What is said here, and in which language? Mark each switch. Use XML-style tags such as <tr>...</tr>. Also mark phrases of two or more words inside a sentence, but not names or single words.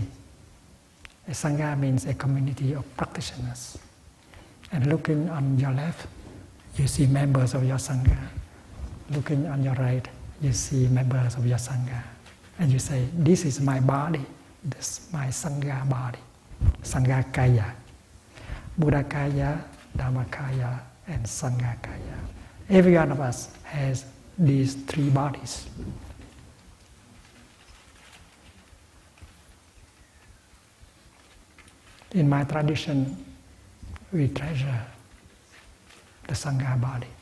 <en>A Sangha means a community of practitioners. And looking on your left, you see members of your Sangha. Looking on your right, you see members of your Sangha. And you say, this is my body, this is my Sangha body.</en> <pi>Sangha Kaya. Buddha Kaya, Dhamma Kaya, and Sangha Kaya.</pi> <en>Every one of us has these three bodies. In my tradition, we treasure the Sangha body.</en>